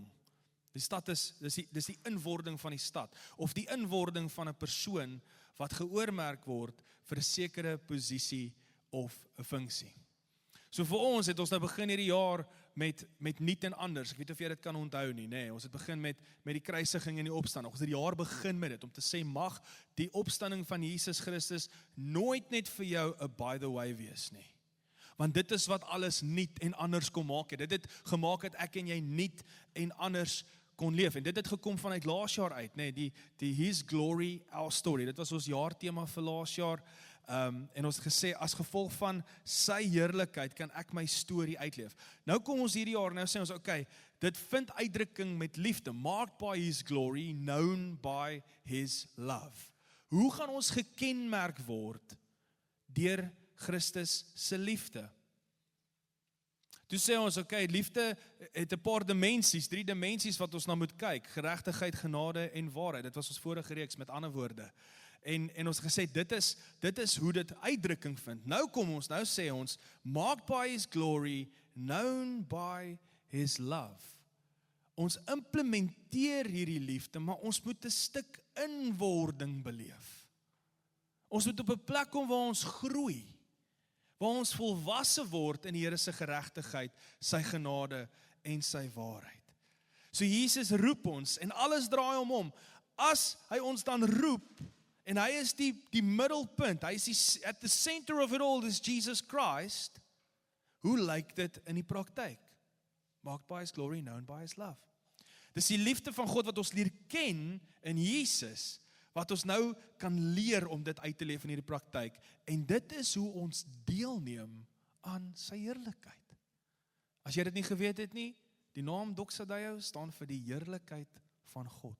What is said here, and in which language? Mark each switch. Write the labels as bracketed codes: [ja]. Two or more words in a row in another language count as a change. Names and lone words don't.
[af] Die stad dis die inwording van die stad, of die inwording van 'n persoon wat geoormerk word vir 'n sekere posisie of 'n funksie. So vir ons het ons nou begin hierdie jaar met nuut en anders. Ek weet of jy dit kan onthou nie, nê. Ons het begin met die kruisiging en die opstanding. Ons het die jaar begin met dit om te sê, mag die opstanding van Jesus Christus nooit net vir jou 'n [en] by the way [af] wees nie. Want dit is wat alles nuut en anders kom maak het. Dit het gemaak dat ek en jy nuut en anders kon leef. En dit het gekom vanuit laas jaar uit, nê, die His Glory, Our Story. Dit was ons jaartema vir laas jaar. En ons het gesê, as gevolg van sy heerlikheid kan ek my storie uitleef. Nou kom ons hierdie jaar, nou sê ons, okay, dit vind uitdrukking met liefde, [en] marked by His glory, known by His love. [af] Hoe gaan ons gekenmerk word deur Christus se liefde? Toe sê ons, okay, liefde het 'n paar dimensies, 3 dimensies wat ons na moet kyk, geregtigheid, genade en waarheid. Dit was ons vorige reeks met ander woorde. En ons gesê, dit is hoe dit uitdrukking vind. Nou sê ons, [en] marked by His glory, known by His love. [af] Ons implementeer hierdie liefde, maar ons moet 'n stuk inwording beleef. Ons moet op 'n plek kom waar ons groei, waar ons volwasse word in die Here se geregtigheid, sy genade en sy waarheid. So Jesus roep ons en alles draai om. As hy ons dan roep, en hy is die middelpunt, hy is [en] at the center of it all is Jesus Christ, [af] hoe lyk dit in die praktyk? [en] Marked by His glory, known by His love. [af] Dis die liefde van God wat ons leer ken in Jesus, wat ons nou kan leer om dit uit te leef in hierdie praktyk, en dit is hoe ons deelneem aan sy heerlikheid. As jy dit nie geweet het nie, die naam Doxadeo staan vir die heerlikheid van God.